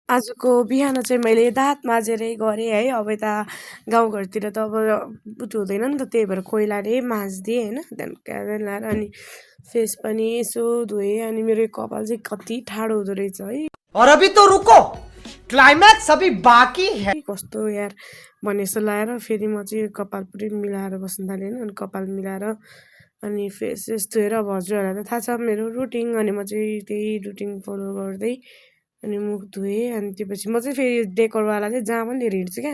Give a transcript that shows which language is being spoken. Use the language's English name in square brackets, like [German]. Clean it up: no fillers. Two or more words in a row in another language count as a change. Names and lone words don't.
[Nepali] आजको बिहान चाहिँ मैले दाँत माझेरै गरेँ है। अब यता गाउँघरतिर त अब उत्यो हुँदैन नि त, त्यही भएर कोइलाले माझिदिएँ होइन। त्यहाँदेखि लाएर अनि फेस पनि यसो धोएँ। अनि मेरो कपाल चाहिँ कति ठाडो हुँदो रहेछ है। [Hindi] और अभी तो रुको, क्लाइमैक्स अभी बाकी है। [Nepali] कस्तो यार भने जस्तो लगाएर फेरि म चाहिँ कपाल पुरै मिलाएर बस्न थालेँ होइन। अनि कपाल मिलाएर अनि फेस सेस धोएर अब हजुरहरूलाई त थाहा छ मेरो रुटिन। अनि म चाहिँ त्यही रुटिन फलो गर्दै अनि मुख धोएँ। अनि त्यसपछि म चाहिँ फेरि डेकोरवाला चाहिँ जहाँ पनि लिएर हिँड्छु क्या।